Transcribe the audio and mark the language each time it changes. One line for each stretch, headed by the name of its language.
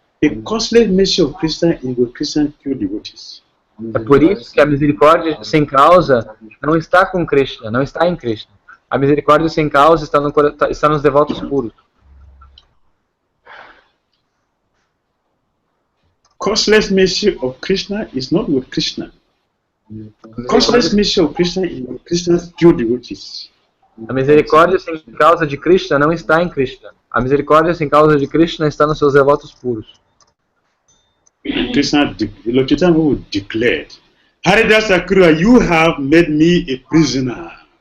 English: The causeless mercy of Krishna is with Krishna's pure devotees.
Portuguese: É por isso que a misericórdia sem causa não está com Krishna, não está em Krishna. A misericórdia sem causa está nos devotos puros.
English: Causeless mercy of Krishna is not with Krishna. Causeless mercy of Krishna is with Krishna's pure devotees.
Portuguese: A misericórdia sem causa de Krishna não está em Krishna. A misericórdia sem causa de Krishna está nos seus devotos puros.
English: Krishna, Lord Chaitanya declared, Haridasa Sakura, you have made me a prisoner.